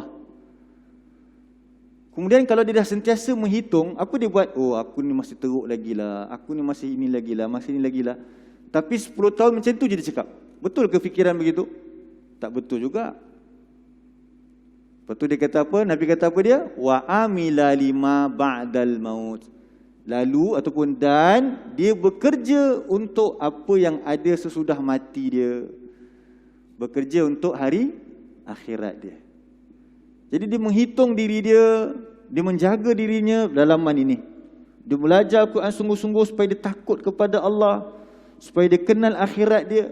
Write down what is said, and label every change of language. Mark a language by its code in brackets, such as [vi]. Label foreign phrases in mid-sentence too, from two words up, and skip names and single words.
[ms] Kemudian kalau dia dah sentiasa menghitung, apa dia buat? Oh, aku ni masih teruk lagi lah, aku ni masih ini lagi lah, masih ini lagi lah. Tapi 10 tahun macam tu je dia cakap. Betul ke fikiran begitu? Tak betul juga. Lepas tu dia kata apa? Nabi kata apa dia? [ar] وعمل لما بعد الموت. [ms] Lalu ataupun dan dia bekerja untuk apa yang ada sesudah mati dia. Bekerja untuk hari akhirat dia. Jadi dia menghitung diri dia, dia menjaga dirinya dalaman ini. Dia belajar Al-Quran sungguh-sungguh supaya dia takut kepada Allah, supaya dia kenal akhirat dia.